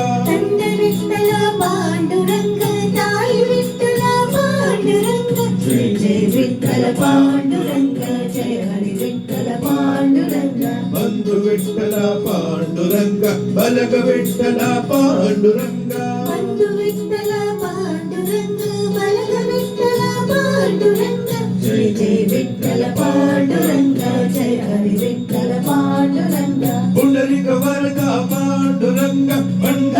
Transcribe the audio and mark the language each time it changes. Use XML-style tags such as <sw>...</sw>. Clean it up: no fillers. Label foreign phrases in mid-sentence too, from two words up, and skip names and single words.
<mr>नंद विठ्ठल पांडुरंगा साई विठ्ठल पांडुरंगा जय जय विठ्ठल पांडुरंगा जय हरि विठ्ठल पांडुरंगा बंधु विठ्ठल पांडुरंगा बलग विठ्ठल पांडुरंगा పాండురంగ</mr> <te>పండు విఠల పాండురంగ బలగ విఠల పాండురంగ జయ జయ విఠల పాండురంగ జయ హరి విఠల పాండురంగ పుండరిక వరద పాండురంగ</te>